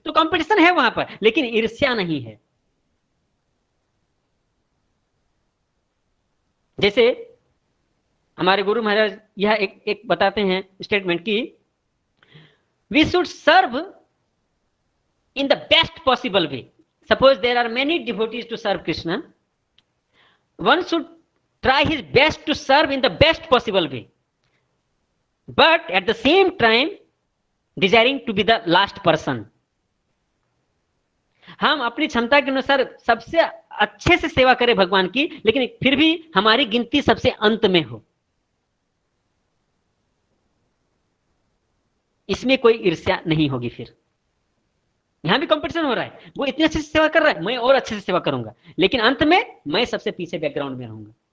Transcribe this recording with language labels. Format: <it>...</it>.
<hi>तो कंपटीशन है वहां पर, लेकिन ईर्ष्या नहीं है। जैसे हमारे गुरु महाराज यह एक बताते हैं स्टेटमेंट की,</hi> <en>We should serve in the best possible way. Suppose there are many devotees to serve Krishna, one should try his best to serve in the best possible way, but at the same time desiring to be the last person.</en> <hi>हम अपनी क्षमता के अनुसार सबसे अच्छे से सेवा करें भगवान की, लेकिन फिर भी हमारी गिनती सबसे अंत में हो। इसमें कोई ईर्ष्या नहीं होगी। फिर यहां भी कंपटीशन हो रहा है, वो इतनी अच्छे से सेवा कर रहा है, मैं और अच्छे से सेवा करूंगा, लेकिन अंत में मैं सबसे पीछे बैकग्राउंड में रहूंगा।</hi>